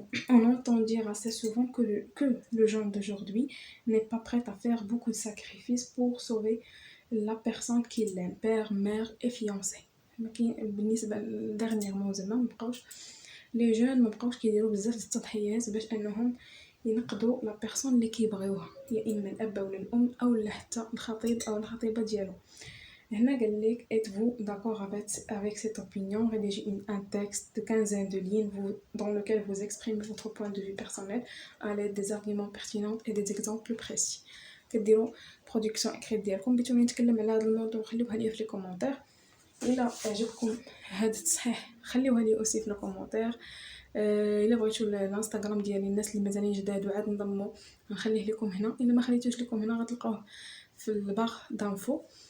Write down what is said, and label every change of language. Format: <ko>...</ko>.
<fr>On entend dire assez souvent que le genre d'aujourd'hui n'est pas prêt à faire beaucoup de sacrifices pour sauver la personne qu'il aime, père, mère et fiancé.</fr> <ar>بالنسبة dernièrement زعما مبقاوش لي جون مبقاوش كيديروا بزاف د التضحيات باش انهم ينقذوا لا بيرسون اللي كيبغيوها، يا اما الاب ولا الام او لا حتى الخطيب او الخطيبه ديالو. هنا قال لك</ar> <fr>êtes-vous d'accord avec cette opinion, rédigez un texte de quinzaine de lignes dans lequel vous exprimez votre point de vue personnel à l'aide des arguments pertinents et des exemples précis.</fr> <ar>كديروا برودكسيون اكريت ديالكم، بغيتوني نتكلم على هذا الموضوع خليوها لي في لي كومونتير. الا عجبكم هذا التصحيح خليوها لي اوسي في لي كومونتير. الا بغيتوا الانستغرام ديالي الناس اللي مازالين جداد وعاد انضموا نخليه لكم هنا، الا ما خليتوش لكم هنا غتلقاوه في الباغ دانفو.</ar>